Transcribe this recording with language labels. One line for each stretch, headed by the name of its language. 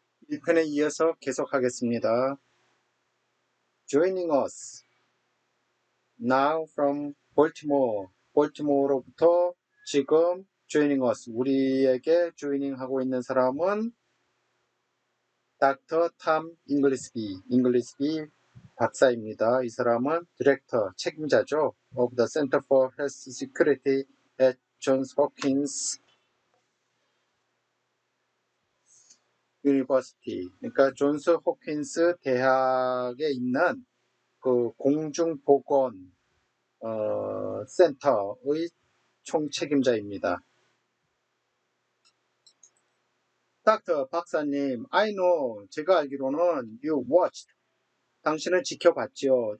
Korean: 이 편에 이어서 계속하겠습니다.
English: Joining us now from Baltimore.
Korean: 볼티모어로부터 지금
English: joining us,
Korean: 우리에게
English: joining
Korean: 하고 있는 사람은 Dr. Tom Inglesby 박사입니다. 이 사람은 디렉터, 책임자죠.
English: of the Center for Health Security at Johns Hopkins University.
Korean: 그러니까 존스 호킨스 대학에 있는 그 공중보건 센터의 총책임자입니다. 닥터 박사님,
English: I know,
Korean: 제가 알기로는
English: you watched,
Korean: 당신은 지켜봤죠.